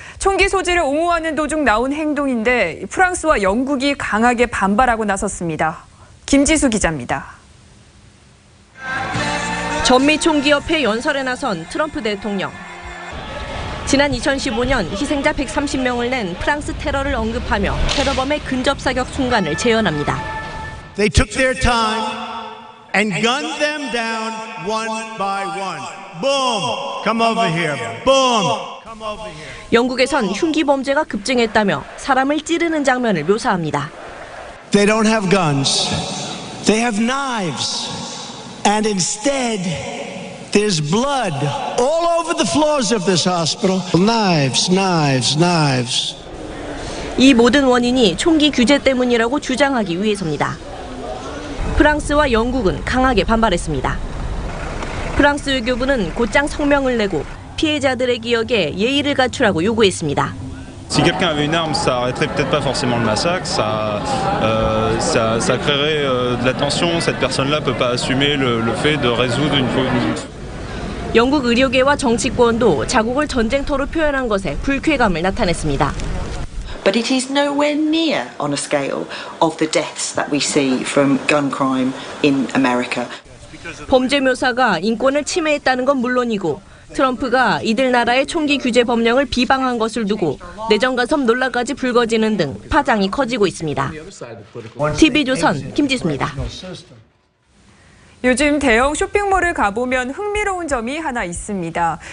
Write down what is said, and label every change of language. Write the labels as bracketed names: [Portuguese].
[Korean] 총기 소지를 옹호하는 도중 나온 행동인데 프랑스와 영국이 강하게 반발하고 나섰습니다. 김지수 기자입니다. 전미총기협회 연설에 나선 트럼프 대통령. 지난 2015년 희생자 130명을 낸 프랑스 테러를 언급하며 테러범의 근접사격 순간을 재현합니다. [English] They took their time and gunned them down one by one. Boom! Come over here. Boom! Come over here. [Korean] 영국에선 흉기 범죄가 급증했다며 사람을 찌르는 장면을 묘사합니다. [English] They don't have guns. They have knives. And instead, there's blood all over the floors of this hospital. Knives, knives, knives. [Korean] 이 모든 원인이 총기 규제 때문이라고 주장하기 위해서입니다. 프랑스와 영국은 강하게 반발했습니다. 프랑스 외교부는 곧장 성명을 내고 피해자들의 기억에 예의를 갖추라고 요구했습니다. [French] Si quelqu'un avait une arme, ça arrêterait peut-être pas forcément le massacre, ça créerait de la tension. Cette personne-là peut pas assumer le fait de résoudre une. [Korean] 영국 의료계와 정치권도 자국을 전쟁터로 표현한 것에 불쾌감을 나타냈습니다. [English] But it is nowhere near on a scale of the deaths that we see from gun crime in America. [Korean] 범죄 묘사가 인권을 침해했다는 건 물론이고 트럼프가 이들 나라의 총기 규제 법령을 비방한 것을 두고 내정 간섭 논란까지 불거지는 등 파장이 커지고 있습니다. TV조선 김지수입니다. 요즘 대형 쇼핑몰을 가보면 흥미로운 점이 하나 있습니다.